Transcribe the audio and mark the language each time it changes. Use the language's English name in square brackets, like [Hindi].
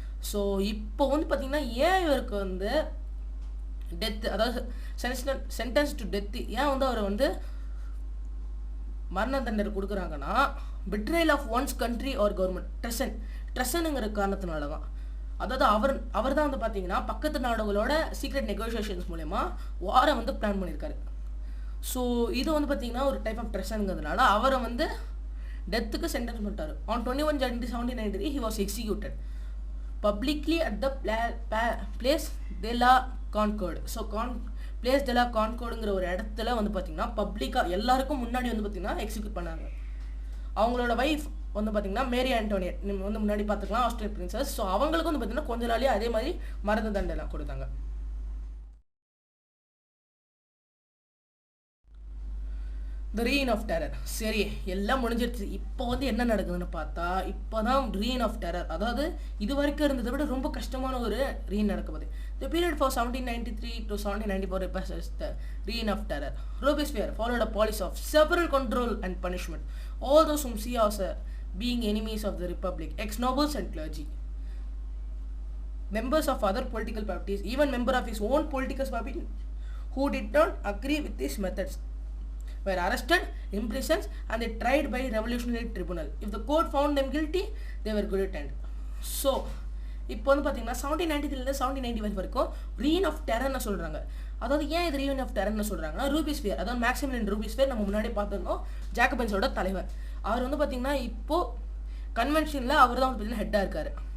[Tamil] So இப்போ வந்து பார்த்தீங்கன்னா ஏன் இவருக்கு வந்து டெத்து, அதாவது சென்டென்ஸ் டு டெத்து ஏன் வந்து அவர் வந்து மரண தண்டனை கொடுக்குறாங்கன்னா [English] betrayal of one's country or government [Tamil] ட்ரெசனுங்கிற காரணத்தினால தான். அதாவது அவர் தான் வந்து பார்த்தீங்கன்னா பக்கத்து நாடுகளோட சீக்ரெட் நெகோசியேஷன்ஸ் மூலயமா வாரை வந்து பிளான் பண்ணியிருக்காரு. ஸோ இது வந்து பார்த்தீங்கன்னா ஒரு டைப் ஆஃப் ட்ரெசனுங்கிறதுனால அவரை வந்து டெத்துக்கு சென்டென்ஸ் பண்ணிட்டார். [English] On 21 January 1793 he was executed publicly at the place de la Concorde. [Tamil] So place de la Concordeங்கிற ஒரு இடத்துல வந்து பார்த்தீங்கன்னா பப்ளிக்காக எல்லாருக்கும் முன்னாடி வந்து பார்த்தீங்கன்னா எக்ஸிக்யூட் பண்ணாங்க. அவங்களோட வைஃப் வந்து பார்த்தீங்கன்னா மேரி ஆண்டோனியட், நீங்கள் வந்து முன்னாடி பார்த்துக்கலாம், ஆஸ்திரேலியன் பிரின்சஸ். ஸோ அவங்களுக்கு வந்து பார்த்தீங்கன்னா கொஞ்ச நாளே அதே மாதிரி மரண தண்டனை கொடுத்தாங்க. [English] The reign of terror. [Tamil] சரி, எல்லாம் முடிஞ்சிருச்சு. இப்போ வந்து என்ன நடக்குதுன்னு பார்த்தா இப்போ தான் ரீன் ஆஃப் டெரர், அதாவது இது வரைக்கும் இருந்ததை விட ரொம்ப கஷ்டமான ஒரு ரீன் நடக்குது. [English] The period for 1793 to 1794 represents the reign of terror. Robespierre followed a policy of several control and punishment. All those whom see as being enemies of the republic, ex-nobles and clergy, members of other political parties, even member of his own political party who did not agree with his methods, were arrested, imprisoned, and they tried by revolutionary tribunal. If the court found them guilty, they were guillotined. [Tamil] So இப்போ வந்து பார்த்தீங்கன்னா 1793 1795 வரைக்கும் ரீன் of டெரர்னு சொல்கிறாங்க. அதாவது ஏன் இது ரீன் of டெரர்னு சொல்கிறாங்கன்னா ரூபிஸ்பியர், அதாவது மேக்ஸிமிலியன் ரூபிஸ்பியர் நம்ம முன்னாடி பார்த்துருந்தோம், ஜாக்கபன்ஸோட தலைவர். அவர் வந்து பார்த்தீங்கன்னா இப்போது கன்வென்ஷனில் அவர் தான் வந்து பார்த்தீங்கன்னா ஹெட்டாக இருக்கார்.